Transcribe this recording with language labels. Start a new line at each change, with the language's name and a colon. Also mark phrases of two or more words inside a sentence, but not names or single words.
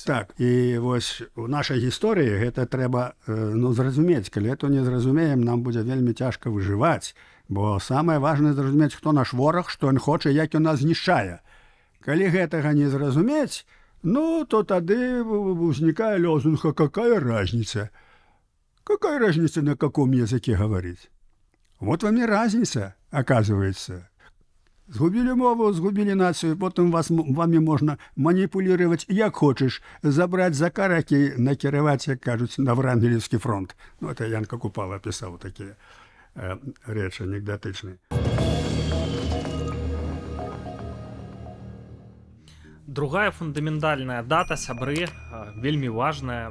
Belarusian: Так, і вось у нашай гісторыі гэта трэба зразумець. Калі это не зразумеем, нам будзе вельмі цяжка выжываць. Бо самае важнае зразумець, хто наш вораг, што ён хоча, як ён нас знішчае. Калі гэтага не зразумець, то тады узнікае лозунг:
Russian: «А какая разница? Какая разница, на каком языке говорить?» Вот вам и разница, оказывается.
Belarusian: Згубілі мову, згубілі нацыю, потым вамі можна маніпулировать як хочаш, забраць за каракі, накіраваць, як кажуць, на Врангелевскі фронт.
Russian: Ну, это
Belarusian: Янка Купала пісаў такія рэчы анекдотычныя. Другая фундаментальная дата, сябры, вельмі важная.